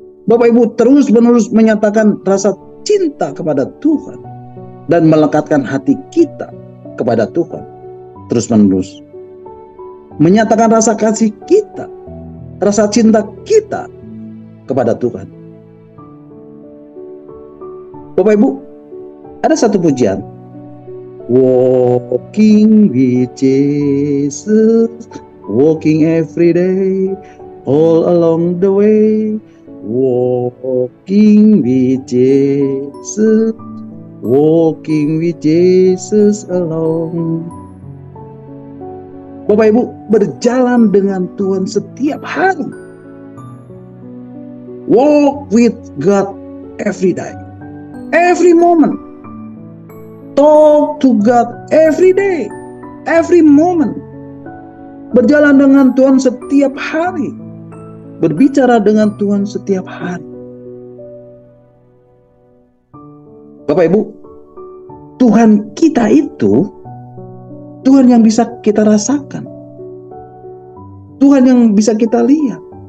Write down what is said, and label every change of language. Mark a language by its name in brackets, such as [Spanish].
[Indonesian] Bapak Ibu terus menerus menyatakan rasa cinta kepada Tuhan dan melekatkan hati kita kepada Tuhan terus menerus. Menyatakan rasa kasih kita, rasa cinta kita kepada Tuhan. Bapak Ibu, ada satu pujian. [English] Walking with Jesus, walking every day, all along the way. Walking with Jesus, walking with Jesus alone. [Indonesian] Bapak Ibu, berjalan dengan Tuhan setiap hari. [English] Walk with God every day, every moment. Talk to God every day, every moment. [Indonesian] Berjalan dengan Tuhan setiap hari. Berbicara dengan Tuhan setiap hari. Bapak Ibu, Tuhan kita itu Tuhan yang bisa kita rasakan, Tuhan yang bisa kita lihat.